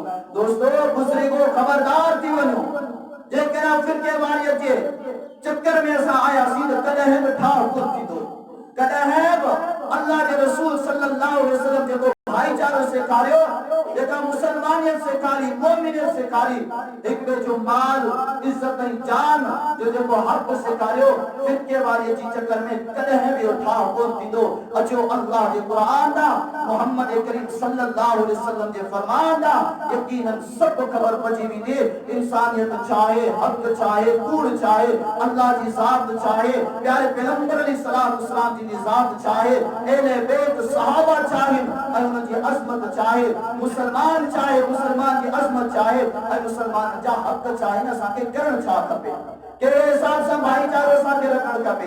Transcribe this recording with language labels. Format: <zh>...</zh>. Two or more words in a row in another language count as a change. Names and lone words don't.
<sd>दोस्तो बुज़ुर्गो खबरदार थी वञो जेकर फिरके वारे जे चक्कर में असां आयासीं त कॾहिं बि ठाह कोन थींदो कॾहिं बि अल्लाह के रसूल</sd> <ar>صلى الله عليه وسلم</ar> <sd>जेको भाईचारो सेखारियो जेका मुसलमानियत सेखारी मोमिनियत सेखारी एक ॿिए जो माल इज्जत ऐं जान जो जेको हक़ सेखारियो फिरके वारे जी चक्कर में कॾहिं बि ठाह कोन थींदो। अचो अल्लाह जे क़ुरान दा मोहम्मद करीम</sd> <ar>صلى الله عليه وسلم</ar> <sd>जे फरमान दा यकीनन सब ख़बर पइजी वेंदी इंसानियत चाहे हक़ चाहे कूड़ चाहे अल्लाह जी ज़ात चाहे प्यारे पैगंबर</sd> <ar>عليه الصلاة والسلام</ar> <sd>जी ज़ात चाहे अहले बैत सहाबा चाहे ऐं उन जी अज़मत चाहे मुसलमान चाहे मुसलमान जी अज़मत चाहे ऐं मुसलमान जा हक़ चाहे न असांखे करण छा खपे कहिड़े हिसाब सां भाईचारो असांखे रखणु खपे।</sd>